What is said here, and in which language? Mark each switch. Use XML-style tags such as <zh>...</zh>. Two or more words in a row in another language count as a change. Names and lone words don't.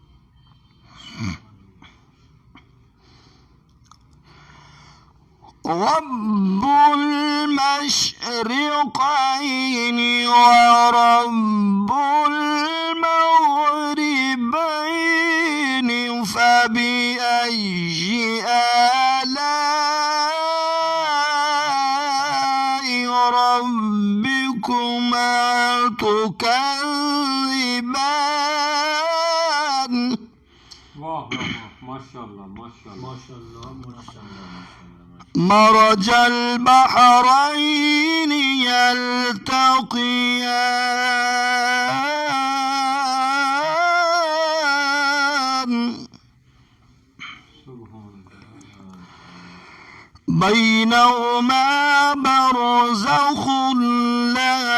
<ar>رب المشرقين ورب المغربين فبأي آلاء ربكما تكذبان واہ واہ واہ. ماشاء اللہ ماشاء اللہ ماشاء اللہ ماشاء اللہ. مرج البحرين يلتقيان سبحان اللہ. بينهما برزخ لا</ar>